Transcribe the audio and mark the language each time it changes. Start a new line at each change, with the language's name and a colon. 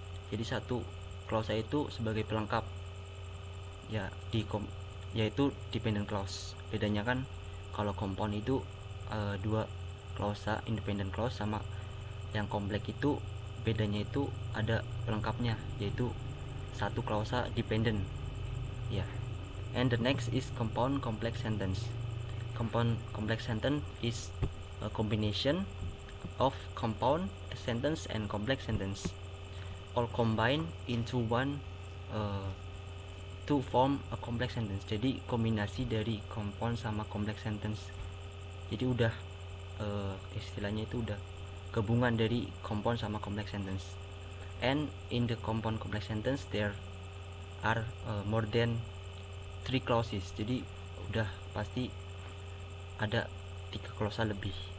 Indonesian: Jadi satu klausa itu sebagai pelengkap ya, yaitu dependent clause. Bedanya kan kalau compound itu dua klausa, independent clause, sama yang kompleks itu bedanya itu ada pelengkapnya, yaitu satu klausa dependent ya.
English: And the next is compound complex sentence. Compound complex sentence is a combination of compound sentence and complex sentence, all combined into one to form a complex sentence.
Indonesian: Jadi kombinasi dari compound sama complex sentence. Jadi udah istilahnya itu udah gabungan dari compound sama complex sentence.
English: And in the compound complex sentence there are more than 3 clauses.
Indonesian: Jadi udah pasti ada 3 klausa lebih.